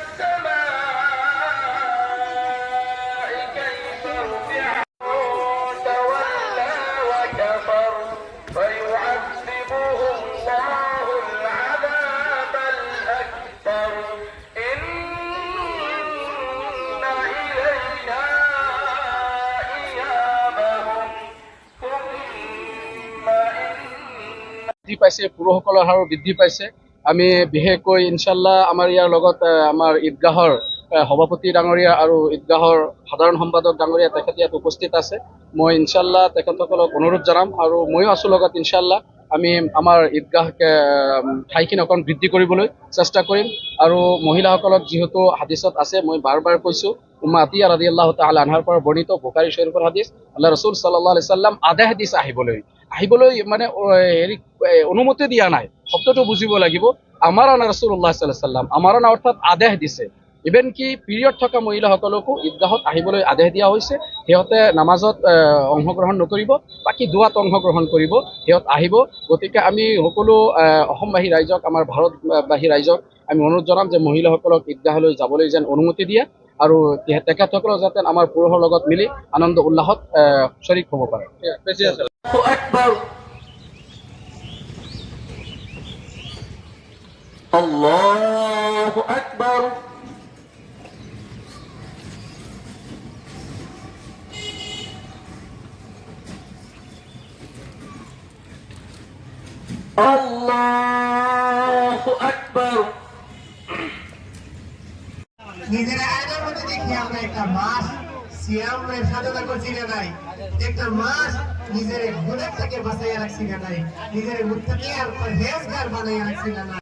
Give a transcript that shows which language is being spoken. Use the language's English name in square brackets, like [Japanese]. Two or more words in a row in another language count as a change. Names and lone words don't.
[Arabic] السماء كيف رفعت تولى وكفر فيعذبه الله العذاب الأكبر إن إلينا إيابهم ثم إن [Assamese] বৃদ্ধি পাইছে, পুৰুষসকলৰ হাৰো বৃদ্ধি পাইছে। আমি বিশেষকৈ ইনশাল্লাহ আমাৰ ইয়াৰ লগত আমাৰ ঈদগাহৰ সভাপতি ডাঙৰীয়া আৰু ঈদগাহৰ সাধাৰণ সম্পাদক ডাঙৰীয়া তেখেত ইয়াত উপস্থিত আছে। মই ইনশাল্লাহ তেখেতসকলক অনুৰোধ জনাম আৰু ময়ো আছোঁ লগত। ইনশাল্লাহ আমি আমাৰ ঈদগাহ ঠাইখিনি অকণ বৃদ্ধি কৰিবলৈ চেষ্টা কৰিম। আৰু মহিলাসকলক যিহেতু হাদিছত আছে, মই বাৰ বাৰ কৈছোঁ, উম্মে আতিয়া [Arabic] رضي الله تعالى عنها [Assamese] পৰা বৰ্ণিত বুখাৰী শৰীফৰ হাদিছ, আল্লাহ ৰাসূল [Arabic] صلى الله عليه وسلم [Assamese] আদেশ দিছে আহিবলৈ মানে হেৰি অনুমতি দিয়া নাই। শব্দটো বুজিব লাগিব। [Arabic] أمرنا رسول الله صلى الله عليه وسلم, [Assamese] আমাৰানা অৰ্থাৎ আদেশ দিছে। ইভেন কি পিৰিয়ড থকা মহিলাসকলকো ঈদগাহত আহিবলৈ আদেশ দিয়া হৈছে। সিহঁতে নামাজত অংশগ্ৰহণ নকৰিব, বাকী দোৱাত অংশগ্ৰহণ কৰিব, সিহঁত আহিব। গতিকে আমি সকলো অসমবাসী ৰাইজক, আমাৰ ভাৰতবাসী ৰাইজক আমি অনুৰোধ জনাম যে মহিলাসকলক ঈদগাহলৈ যাবলৈ যেন অনুমতি দিয়ে আৰু তেখেতসকলক যাতে আমাৰ পুৰুষৰ লগত মিলি আনন্দ উল্লাসত শৰীক হ'ব পাৰে। [Arabic] الله أكبر الله أكبر [Bangla] নিজেরা আয়নার মধ্যে দেখি আমরা একটা মাস সিয়ামের সাধনা করছি না নাই, একটা মাস নিজের গুনাহ থেকে বাঁচাইয়া রাখছি না নাই, নিজের মুত্তাকি আর পরহেজগার বানাইয়া রাখছি না নাই।